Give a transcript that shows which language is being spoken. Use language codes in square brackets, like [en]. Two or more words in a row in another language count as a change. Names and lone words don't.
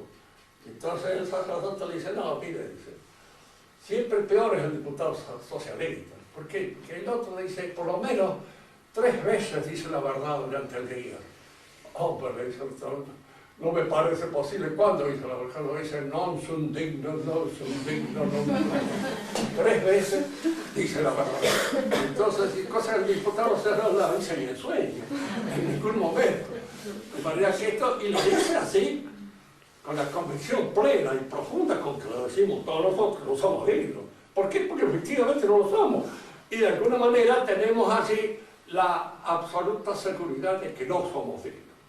[es] Entonces el sacerdote le dice, no, mire, dice, siempre peor es el diputado socialista. ¿Por qué? Porque el otro dice, por lo menos 3 veces dice la verdad durante el día. Hombre, le dice el otro, no me parece posible. ¿Cuándo dice la verdad? Lo dice, [la] non sum digno, non sum digno, non sum digno. [es] 3 veces dice la verdad. Entonces, cosas el diputado socialista no la dice ni en sueño, en ningún momento. De manera que esto, y lo dice así, con la convicción plena y profunda con que lo decimos todos nosotros, no somos dignos. ¿Por qué? Porque efectivamente no lo somos. Y de alguna manera tenemos así la absoluta seguridad de que no somos dignos.